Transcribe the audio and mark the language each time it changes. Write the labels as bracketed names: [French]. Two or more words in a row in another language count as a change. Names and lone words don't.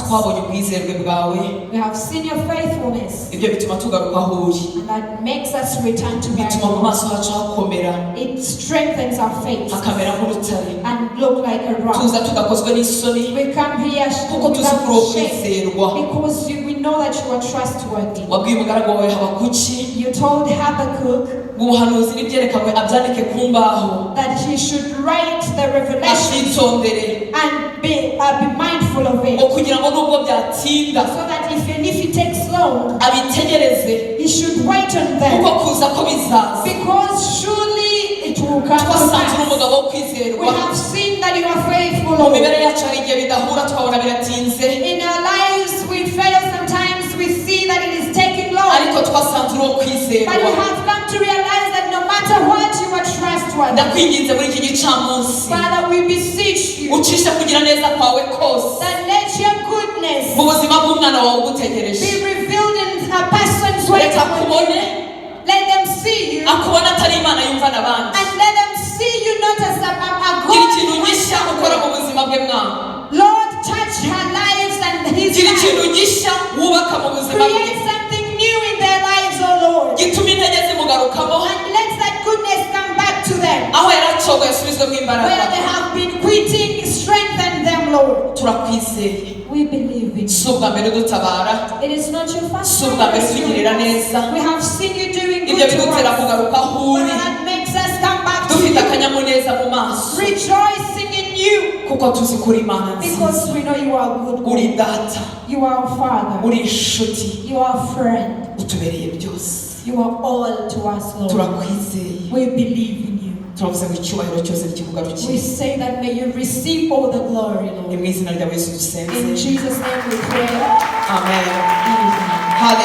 [English] We have seen your faithfulness. And that makes us return to God. It strengthens our faith and look like a rock. We come here without shame because we know that you are trustworthy. [Kinyarwanda] wabwiye umugaragu wawe Habakuki [English] You told Habakkuk [Kinyarwanda] ubuhanuzi n'ibyerekanwe abyandike ku mbaho [English] that he should write the revelation [Kinyarwanda] ashitondere [English] and be mindful of it, [Kinyarwanda] kugira ngo nubwo byatinda [English] so that even if it takes long, [Kinyarwanda] abitegereze [English] he should wait on them, [Kinyarwanda] kuko kuza ko bizaza [English] because surely it will come to [Kinyarwanda] twasanze [English] pass. [Kinyarwanda] umugabo wo [English] We [Kinyarwanda] kwizerwa [English] have seen that you are faithful, [Kinyarwanda] mu [English] Lord. [Kinyarwanda] mibereho yacu hari igihe bidahura twabona biratinze [English] In our lives we fail sometimes, we see that it is taking long, [Kinyarwanda] ariko twasanze uri uwo [English] but we [Kinyarwanda] kwizerwa [English] have come to realize that no matter what, you are trustworthy. [Kinyarwanda] ndakwinginze muri iki gicamunsi [English] Father, we beseech you [Kinyarwanda] ucishe kugira neza kwawe kose [English] that let your goodness [Kinyarwanda] mu buzima bw'umwana wawe [English] be [Kinyarwanda] ugutegereje [English] revealed in a person's way. [Kinyarwanda] reka akubone [English] Let them see you, [Kinyarwanda] akubona atari imana yumva n'abandi [English] and let them see you not as a [Kinyarwanda] gira ikintu [English] God. [Kinyarwanda] gishya ukora mu buzima bwe mwana [English] Lord, touch her lives and his [Kinyarwanda] gira [English] life. [Kinyarwanda] ikintu gishya wubaka mu buzima bwe [English] Create something new in their lives, oh Lord. [Kinyarwanda] gituma intege zimugarukamo [English] And let that goodness come back to them. [Kinyarwanda] aho yaracogoye asubizwemo [English] Where [Kinyarwanda] imbaraga [English] they have been quitting, strengthen them, Lord. [Kinyarwanda] turakwizeye [English] We believe in you. [Kinyarwanda] si ubwa mbere dutabara [English] It is not your first [Kinyarwanda] si ubwa mbere tugirira neza [English] We have seen you doing [Kinyarwanda] ibyo [English] good to [Kinyarwanda] bidutera [English] us. [Kinyarwanda] kugaruka aho uri [English] That makes us come back to [Kinyarwanda] dufite [English] you, [Kinyarwanda] akanyamuneza mu maso [English] rejoicing in you, [Kinyarwanda] kuko tuzi ko uri imana nziza [English] because we know you are good. [Kinyarwanda] uri data [English] You are our Father. [Kinyarwanda] uri inshuti [English] You are a friend. [Kinyarwanda] utubereye byose [English] You are all to us, Lord. [Kinyarwanda] turakwizeye [English] We believe in you. [Kinyarwanda] turavuze ngo icyubahiro cyose kikugarukiye [English] We say that may you receive all the glory, [Kinyarwanda] ni [English] Lord. [Kinyarwanda] mu izina rya Yesu dusenze [English] In Jesus' name we pray. [Kinyarwanda] amen [English] Amen. Hallelujah.